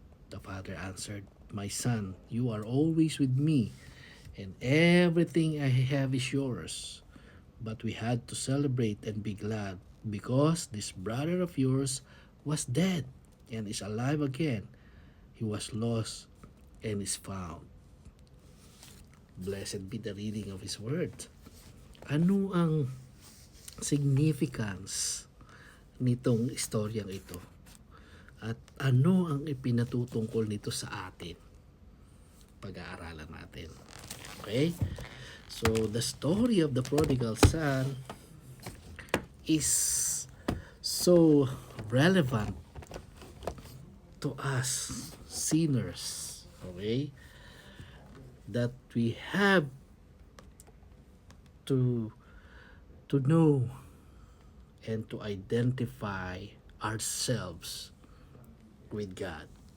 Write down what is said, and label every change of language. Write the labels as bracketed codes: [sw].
[en] The father answered, My son, you are always with me, and everything I have is yours. But we had to celebrate and be glad, because this brother of yours was dead and is alive again. He was lost and is found. Blessed be the reading of His Word. [tl] Ano ang significance nitong istoryang ito? At ano ang ipinatutungkol nito sa atin? Pag-aaralan natin. Okay? [en] So, the story of the prodigal son is so relevant to us sinners. Okay? That we have to know and to identify ourselves with God.